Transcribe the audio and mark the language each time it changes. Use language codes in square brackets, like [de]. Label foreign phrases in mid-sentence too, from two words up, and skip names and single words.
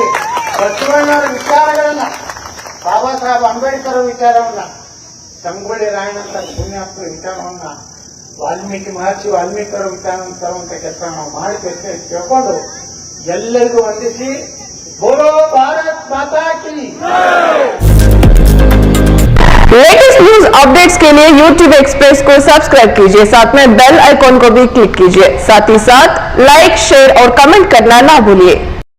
[kn] ಬಸವಣ್ಣವರ ವಿಚಾರಗಳನ್ನ, ಬಾಬಾ ಸಾಹೇಬ್ ಅಂಬೇಡ್ಕರ್ ವಿಚಾರವನ್ನ, ಸಂಗೊಳ್ಳಿ ರಾಯಣ್ಣ ಅಂತ ಪುಣ್ಯಾತ್ಮರ ವಿಚಾರವನ್ನ, ವಾಲ್ಮೀಕಿ ಮಹರ್ಷಿ ವಾಲ್ಮೀಕರ ವಿಚಾರವನ್ನು ತರುವಂತ ಕೆಲಸ ನಾವು ಮಾಡಬೇಕು ತಿಳ್ಕೊಂಡು ಎಲ್ಲರಿಗೂ ವಂದಿಸಿ [hi] बोलो भारत माता की। [en] latest news updates [hi] के लिए YouTube एक्सप्रेस को सब्सक्राइब कीजिए, साथ में [en] bell icon [hi] को भी क्लिक कीजिए। साथ ही साथ [en] like, share [hi] और कमेंट करना ना भूलिए।